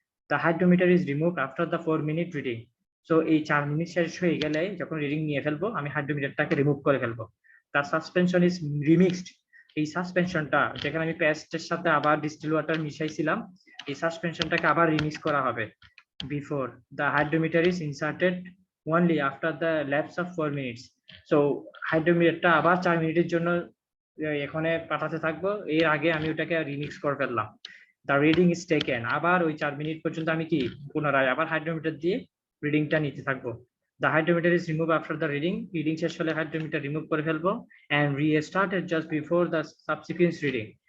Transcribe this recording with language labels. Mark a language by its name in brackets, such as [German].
[English] The hydrometer is remove after the 4 minute reading. [Bangla] So এই 4 minute শেষ হয়ে গেলে যখন রিডিং নিয়ে ফেলবো, আমি হাইড্রোমিটারটাকে রিমুভ করে ফেলবো। [English] তার suspension is remixed. [Bangla] এই সাসপেনশনটা যেখানে আমি পেস্টের সাথে আবার ডিস্টিল ওয়াটার মিশাইছিলাম, এই সাসপেনশনটাকে আবার রিমিক্স করা হবে। [English] Before the hydrometer is inserted only after the lapse of 4 minutes। [Bangla] So হাইড্রোমিটারটা আবার 4 মিনিটের জন্য এখানে পাঠাতে থাকবো, এর আগে আমি ওটাকে রিমিক্স করে ফেললাম। [English] The reading is taken. [Bangla] আবার ওই 4 মিনিট পর্যন্ত আমি কি পুনরায় আবার হাইড্রোমিটার দিয়ে রিডিংটা নিতে থাকবো। [English] the hydrometer is remove after the [Bangla] reading শেষ হলে হাইড্রোমিটার রিমুভ করে ফেলবো [English] And restarted just before the subsequent reading.